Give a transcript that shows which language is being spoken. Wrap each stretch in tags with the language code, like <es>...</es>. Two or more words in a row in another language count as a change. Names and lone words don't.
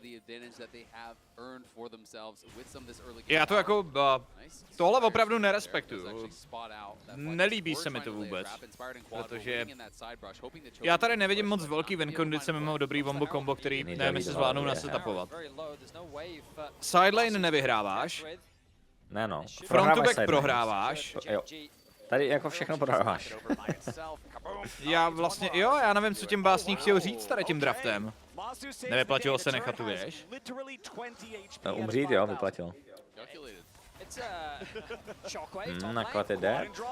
<cs>Já to jako, tohle opravdu nerespektuju. Nelíbí se mi to vůbec, protože já tady nevidím moc velký win kondice mimo dobrý</cs> <en>bombo combo,</en> <cs>který nevím, jestli zvládnou nasetupovat. Sidelane nevyhráváš, Ne no.</cs> <en>front to back</en> <cs>prohráváš. Jo. Tady jako všechno prohráváš. Já vlastně, jo, já nevím, co tím básník chtěl říct tady tím draftem. Nevyplatilo se nechat tu věž? Umřít, jo, vyplatil. Naklad je dead.</cs>